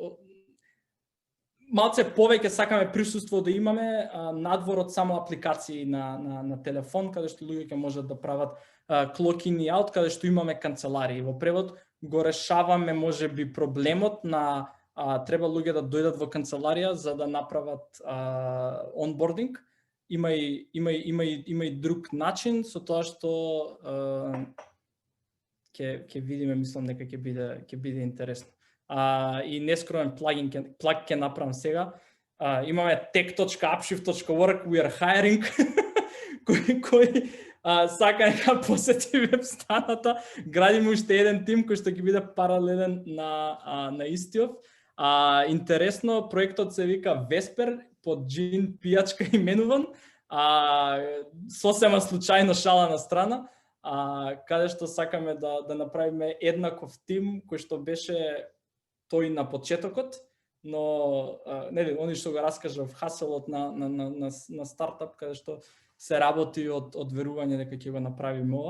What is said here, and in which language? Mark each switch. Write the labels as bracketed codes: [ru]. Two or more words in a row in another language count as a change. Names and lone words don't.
[mk] малце повеќе сакаме присуство да имаме надвор од само апликации на телефон, каде што луѓе ќе можат да прават [en] clock in [mk] и out, каде што имаме канцеларии. Во превод го решаваме можеби проблемот на треба луѓе да дојдат во канцеларија за да направат онбординг. Има и друг начин со тоа што ќе видиме, мислам дека ќе биде интересно. И нескроен плаг ќе направам сега. [en] Имаме tech.upshift.org, we are hiring, [mk] кој сака нека посети веб-страната. Градиме уште еден тим кој што ќе биде паралелен на истиот. Интересно, проектот се вика Vesper, под джин пијачка именуван, сосема случајно шала на страна, каде што сакаме да направиме еднаков тим кој што беше тој на почетокот, но нели они што го раскажав хаселот на стартап каде што се работи од верување дека ќе го направиме ова.